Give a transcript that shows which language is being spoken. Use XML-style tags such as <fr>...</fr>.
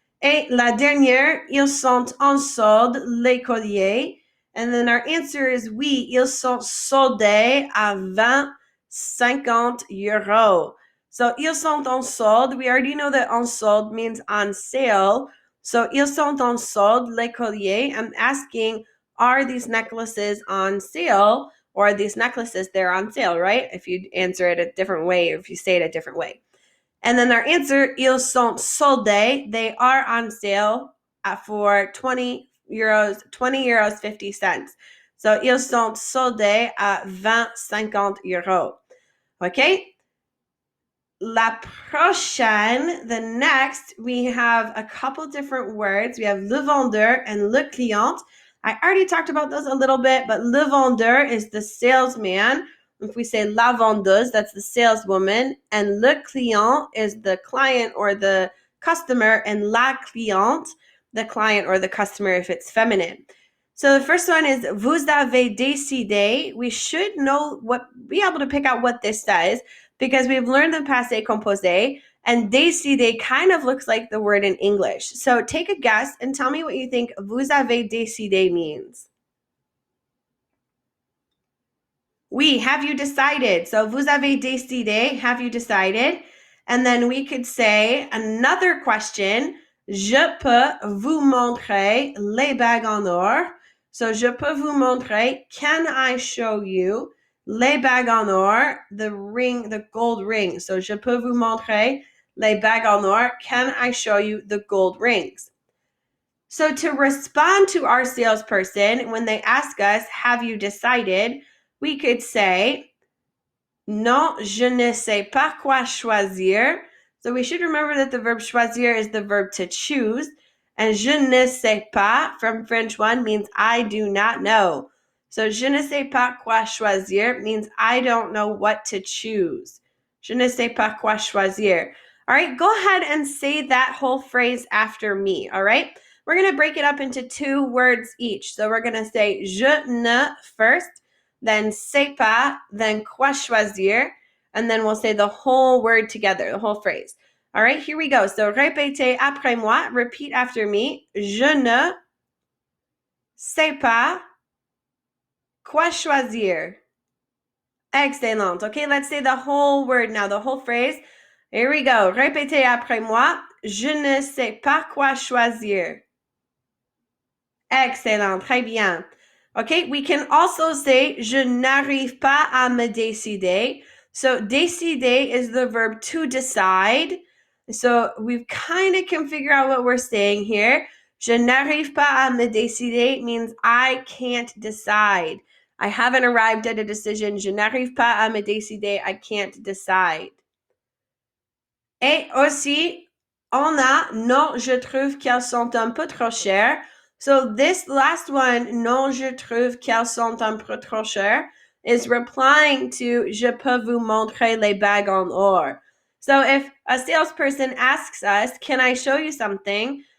<fr>Et la dernière, ils sont en solde, les colliers.</fr> <en>And then our answer is</en> <fr>oui, ils sont soldés à 50 euros. So, ils sont en solde.</fr> <en>We already know that en solde means on sale.</en> <fr>So, ils sont en solde, les colliers.</fr> <en>I'm asking, are these necklaces on sale? Or are these necklaces, they're on sale, right? If you answer it a different way, or if you say it a different way. And then our answer,</en> <fr>ils sont soldés.</fr> <en>They are on sale for 20 euros 50 cents.</en> <fr>So, ils sont soldés à 50 euros.</fr> <en>Okay?</en> <fr>La prochaine,</fr> <en>the next, we have a couple different words. We have le vendeur and le client. I already talked about those a little bit, but le vendeur is the salesman. If we say la vendeuse, that's the saleswoman. And le client is the client or the customer. And la cliente, the client or the customer if it's feminine.</en> <fr>So the first one is vous avez décidé.</fr> <en>We should be able to pick out what this says, because we've learned the passé composé, and décider kind of looks like the word in English. So take a guess and tell me what you think vous avez décidé means. Oui, have you decided? So</en> <fr>vous avez décidé,</fr> <en>have you decided? And then we could say another question,</en> <fr>je peux vous montrer les bagues en or.</fr> <en>So</en> <fr>je peux vous montrer,</fr> <en>can I show you?</en> <fr>Les bagues en or,</fr> <en>the ring, the gold ring.</en> <fr>So je peux vous montrer les bagues en or.</fr> <en>Can I show you the gold rings? So to respond to our salesperson, when they ask us, have you decided? We could say,</en> <fr>non, je ne sais pas quoi choisir.</fr> <en>So we should remember that the verb choisir is the verb to choose. And je ne sais pas from French 1 means I do not know. So je ne sais pas quoi choisir means I don't know what to choose.</en> <fr>Je ne sais pas quoi choisir.</fr> <en>All right, go ahead and say that whole phrase after me, all right? We're going to break it up into 2 words each. So we're going to say je ne first, then sais pas, then quoi choisir, and then we'll say the whole word together, the whole phrase. All right, here we go.</en> <fr>So répétez après moi,</fr> <en>repeat after me.</en> <fr>Je ne sais pas quoi choisir.</fr> <en>Excellent. Okay, let's say the whole word now, the whole phrase. Here we go.</en> <fr>Répétez après moi. Je ne sais pas quoi choisir. Excellent. Très bien.</fr> <en>Okay, we can also say</en> <fr>je n'arrive pas à me décider.</fr> <en>So décider is the verb to decide. So we kind of can figure out what we're saying here. Je n'arrive pas à me décider means I can't decide. I haven't arrived at a decision.</en> <fr>Je n'arrive pas à me décider.</fr> <en>I can't decide.</en> <fr>Et aussi, on a non, je trouve qu'elles sont un peu trop chères.</fr> <en>So this last one,</en> <fr>non, je trouve qu'elles sont un peu trop chères,</fr> <en>is replying to</en> <fr>je peux vous montrer les bagues en or.</fr> <en>So if a salesperson asks us, can I show you something?</en>